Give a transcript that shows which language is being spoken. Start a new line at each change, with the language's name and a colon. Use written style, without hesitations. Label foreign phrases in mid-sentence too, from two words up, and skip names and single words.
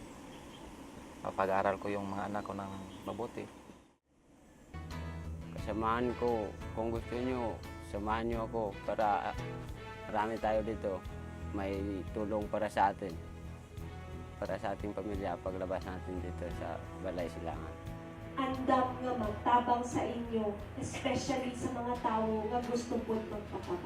Filipino: Pag-aaral ko yung mga anak ko ng mabuti. Kasamahan ko, kung gusto nyo, samahan nyo ako para marami tayo dito. May tulong para sa atin. Para sa ating pamilya paglabas natin dito sa Balay Silangan.
Hiligaynon: Andam nga magtabang sa inyo, especially sa mga tao nga gusto po magpataba.